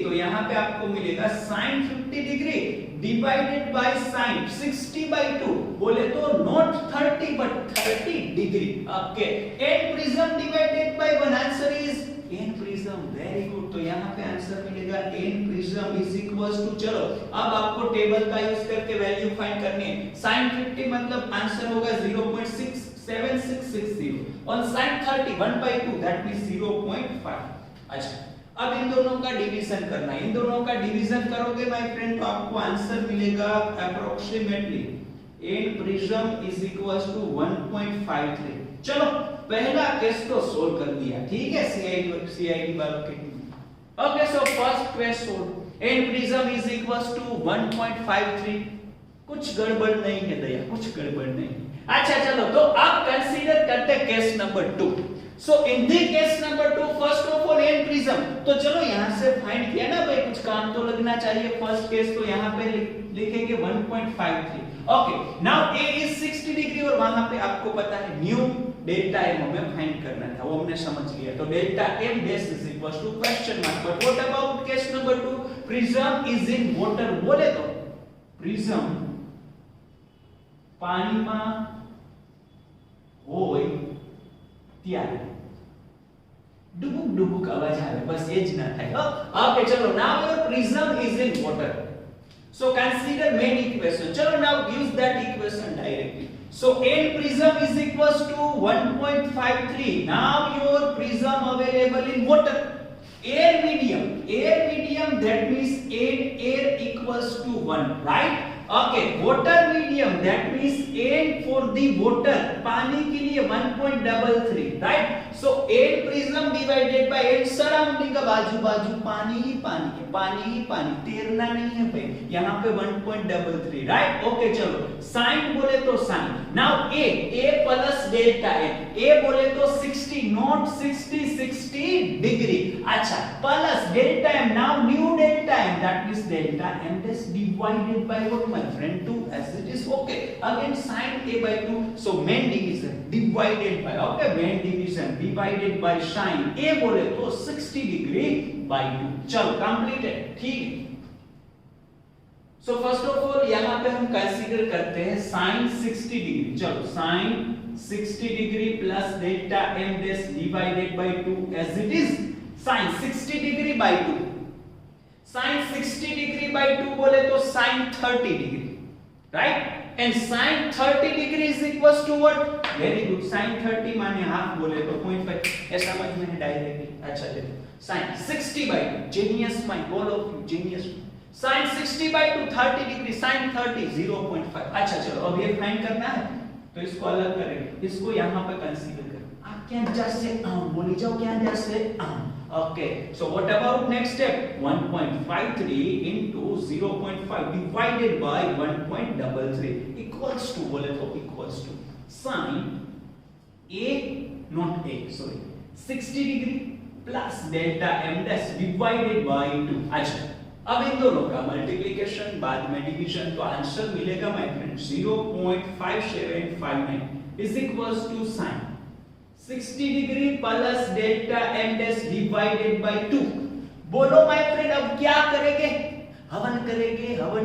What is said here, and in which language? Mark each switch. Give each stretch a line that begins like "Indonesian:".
Hindi: तो यहाँ पे आपको मिलेगा sin 50 degree divided by sin 60 bye 2 बोले तो not 30 but 30 degree. Okay n prism divided by 1
English: Answer is n prism, very good.
Hindi: तो यहाँ पे आंसर मिलेगा n prism is equals to, चलो अब आपको टेबल का यूज करके वैल्यू फाइंड करनी है। sin 50 मतलब आंसर होगा 0.67660 on sin 30 1 by 2 that means 0.5। अच्छा अब इन दोनों का डिवीजन करना है, इन दोनों का डिवीजन करोगे माय फ्रेंड तो आपको आंसर मिलेगा approximately n prism is equals to 1.53। चलो पहला केस तो सोल्व कर दिया, ठीक है, सीआईडी वालों के।
English: Okay so first case solve, n prism is equals to 1.53।
Hindi: कुछ गड़बड़ नहीं है दया, कुछ गड़बड़ नहीं। अच्छा चलो तो अब कंसीडर करते हैं case number 2। So in the case number 2 first of all n prism, तो चलो यहां से फाइंड किया ना भाई, कुछ काम तो लगना चाहिए। फर्स्ट केस तो यहां पे लिखेंगे 1.53। Okay now a is 60 degree और वहां पे आपको पता है न्यू डेल्टा m हमें फाइंड करना था, वो हमने समझ लिया।
English: तो delta m dash is equals to question mark. But what about case number 2, prism is in water
Gujarati: बोले तो प्रिज्म પાણીમાં હોય ત્યારે ડુબુક ડુબુક અવાજ આવે, બસ એ જ ના થાય।
English: Okay ચલો now your prism is in water, so consider main equation। ચલો now use that equation directly। so n prism is equals to 1.53। now your prism available in water, air medium that means air equals to 1, right? Okay, water medium that means n for the water,
Hindi: पानी के लिए
English: 1.33, right? So n prism divided by n surrounding
Hindi: का बाजू बाजू पानी ही पानी, तैरना नहीं है भाई, यहाँ पे 1.33, right?
English: Okay चलो sin बोले तो sin, now a plus delta n, a बोले तो 60 not 60 डिग्री। अच्छा plus delta m, now new delta m that means delta m is divided by what my friend 2 as it is। okay again sin a by 2, so main division divided by, okay main division divided by sin a बोले तो 60 degree by 2।
Hindi: चलो completed, ठीक। So first of all यहां पे हम consider करते हैं sin 60 degree.
English: चलो sin 60 degree plus delta m dash divided by 2 as it is sin 60 degree by 2, sin 60 degree by 2 बोले तो sin 30 degree, right? and sin 30 degree is equals to what?
Hindi: very good, sin 30 माने half बोले तो 0.5, ऐसा समझ में directly.
English: अच्छा देखो sin 60 by 2, genius mind, all of you genius। sin 60 by 2 30 degree, sin 30 0.5।
Hindi: अच्छा चलो अब ये फाइंड करना है तो इसको अलग करेंगे, इसको यहाँ पे कंसीडर करें। आप क्या जैसे बोली जाओ, क्या जैसे
English: okay so what about next step, 1.53 into 0.5 divided by 1.33 equals to, बोले तो equals to sin a not a sorry 60 degree plus delta m dash divided by 2।
Hindi: अच्छा अब इन दोनों का मल्टीप्लिकेशन बाद में डिवीजन, तो आंसर मिलेगा my friend 0.5759 is equals to sin 60 degree plus delta m dash divided by 2। बोलो माय फ्रेंड अब क्या करेंगे? हवन करेंगे।